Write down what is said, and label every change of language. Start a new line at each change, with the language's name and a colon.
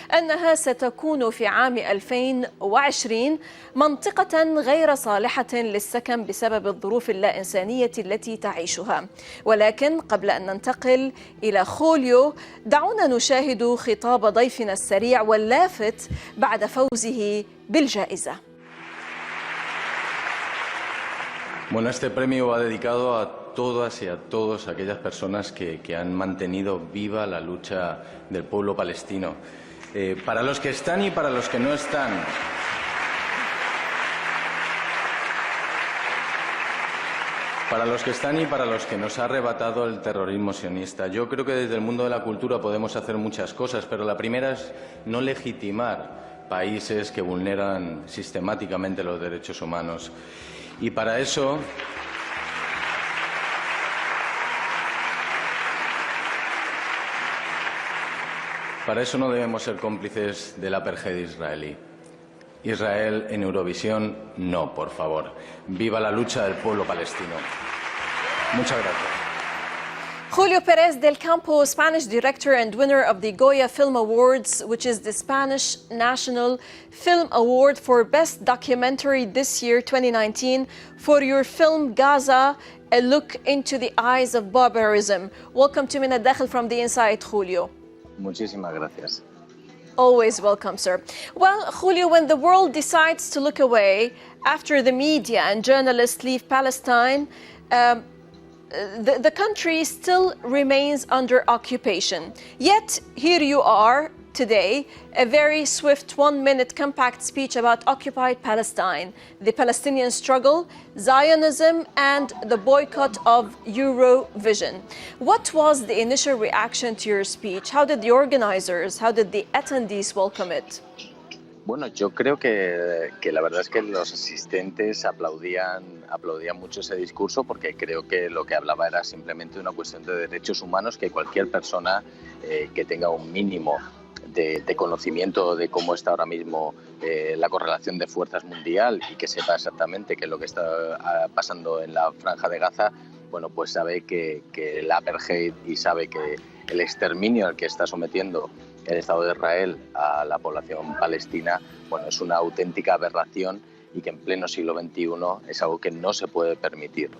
Arabic: أنها ستكون في عام 2020 منطقة غير صالحة للسكن بسبب الظروف اللا إنسانية التي تعيشها. ولكن قبل أن ننتقل إلى خوليو، دعونا نشاهد خطاب ضيفنا السريع واللافت بعد فوزه بالجائزة.
Spanish: Bueno, este premio va dedicado a todas y a todos aquellas personas que han mantenido viva la lucha del pueblo palestino. Para los que están y para los que no están. Para los que están y para los que nos ha arrebatado el terrorismo sionista. Yo creo que desde el mundo de la cultura podemos hacer muchas cosas, pero la primera es no legitimar países que vulneran sistemáticamente los derechos humanos. Y para eso no debemos ser cómplices del apartheid israelí. Israel en Eurovisión, no, por favor. Viva la lucha del pueblo palestino. Muchas gracias.
English: Julio Perez del Campo, Spanish director and winner of the Goya Film Awards, which is the Spanish National Film Award for Best Documentary this year, 2019, for your film Gaza, A Look into the Eyes of Barbarism. Welcome to Min al-Dakhil from the Inside, Julio.
Spanish: Muchísimas gracias.
English: Always welcome, sir. Well, Julio, when the world decides to look away after the media and journalists leave Palestine, the country still remains under occupation. Yet, here you are today, a very swift 1-minute compact speech about occupied Palestine, the Palestinian struggle, Zionism, and the boycott of Eurovision. What was the initial reaction to your speech? How did the organizers, how did the attendees welcome it?
Spanish: Bueno, yo creo que la verdad es que los asistentes aplaudían mucho ese discurso, porque creo que lo que hablaba era simplemente una cuestión de derechos humanos, que cualquier persona que tenga un mínimo de conocimiento de cómo está ahora mismo la correlación de fuerzas mundial y que sepa exactamente qué es lo que está pasando en la Franja de Gaza, bueno, pues sabe que el apartheid y sabe que el exterminio al que está sometiendo el Estado de Israel a la población palestina, bueno, es una auténtica aberración y que en pleno siglo XXI es algo que no se puede permitir.